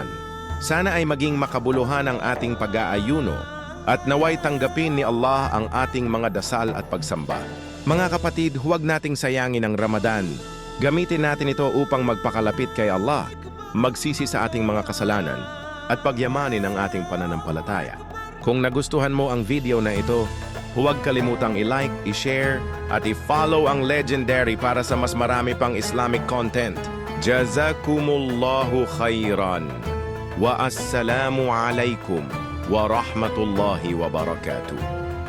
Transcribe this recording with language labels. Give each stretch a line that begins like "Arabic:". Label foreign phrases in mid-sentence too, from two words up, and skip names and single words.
Filipino: Sana ay maging makabuluhan ang ating pag-aayuno at naway tanggapin ni Allah ang ating mga dasal at pagsamba. Mga kapatid, huwag nating sayangin ang Ramadan. Gamitin natin ito upang magpakalapit kay Allah, magsisi sa ating mga kasalanan, at pagyamanin ang ating pananampalataya. Kung nagustuhan mo ang video na ito, huwag kalimutang i-like, i-share, at i-follow ang Legendary para sa mas marami pang
English: Islamic content.
Arabic: جزاكم الله خيرا. والسلام عليكم ورحمة الله وبركاته.